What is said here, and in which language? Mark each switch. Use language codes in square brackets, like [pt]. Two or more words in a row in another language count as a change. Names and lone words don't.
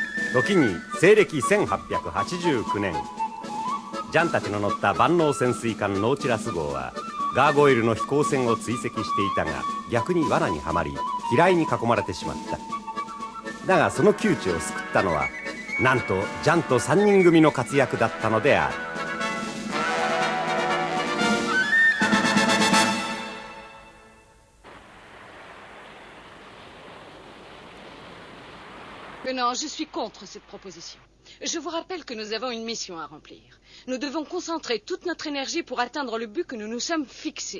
[ja] 時に西暦1889年、ジャンたちの乗った万能潜水艦ノーチラス号はガーゴイルの飛行船を追跡していたが、逆に罠にはまり機雷に囲まれてしまった。だがその窮地を救ったのは、なんとジャンと3人組の活躍だったのである。 [fr] Non, je suis contre cette proposition. Je vous rappelle que nous avons une mission à remplir. Nous devons concentrer toute notre énergie pour atteindre le but que nous nous sommes fixé.